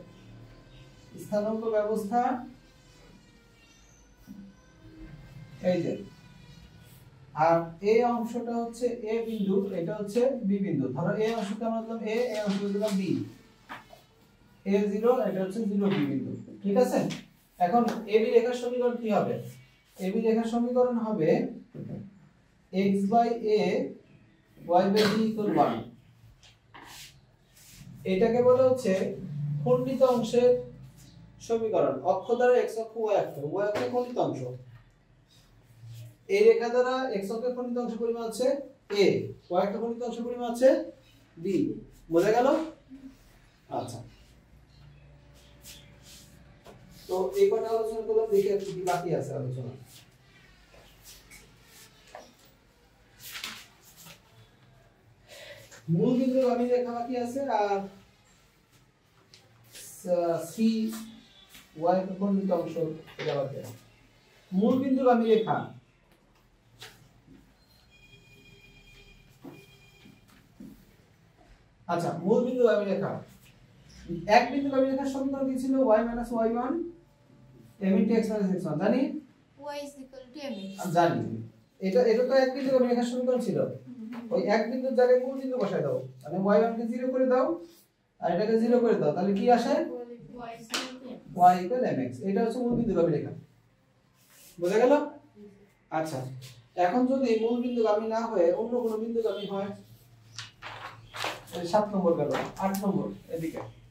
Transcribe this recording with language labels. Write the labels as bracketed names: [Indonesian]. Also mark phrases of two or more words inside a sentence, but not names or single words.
[Bangla] স্থানাঙ্ক ব্যবস্থা এই যে, আর এই অংশটা হচ্ছে এ বিন্দু, এটা হচ্ছে বি বিন্দু। ধরো এই অংশটা আমরা দিলাম এ, এই অংশটা দিলাম বি, a0 এটা হচ্ছে 0 বি বিন্দু, ঠিক আছে? এখন এবি রেখার সমীকরণ কি হবে? এবি রেখার সমীকরণ হবে [English] x by a y by b equal 1। [Bangla] এটাকে বলা হচ্ছে খণ্ডিত অংশের সমীকরণ। অক্ষ দ্বারা x অক্ষ y অক্ষ, y অক্ষ খণ্ডিত অংশ। এই রেখা দ্বারা x অক্ষের খণ্ডিত অংশ পরিমাণ হচ্ছে a, y অক্ষের খণ্ডিত অংশ পরিমাণ হচ্ছে b। বোঝা গেল? আচ্ছা, তো এই কটা আলোচনা করলাম, দেখে কি বাকি আছে আলোচনা। মূল বিন্দুগামী রেখা বাকি আছে, আর সি ওয়াই খণ্ডিত অংশ এটা বাকি আছে। মূল বিন্দুগামী রেখা আচ্ছা, মূল বিন্দুগামী রেখা, এক বিন্দুগামী রেখার সমীকরণ কি ছিল? [English] y minus y1 m into x minus x1, [Bangla] জানি? [English] y is equal to mx। [Bangla] জানি, এটা তো এক বিন্দুগামী রেখার সমীকরণ ছিল। ওই এক বিন্দুর জায়গায় মূল বিন্দু বসায় দাও, মানে y1 কে 0 করে দাও আর এটাকে 0 করে দাও, তাহলে কি আসে? [English] y equal mx। [Bangla] এটা হচ্ছে মূল বিন্দুগামী রেখা। বোঝা গেল? আচ্ছা, এখন যদি মূল বিন্দুগামী না হয়ে অন্য কোনো বিন্দুগামী হয়, 7 নম্বর গেল, 8 নম্বর এদিকে।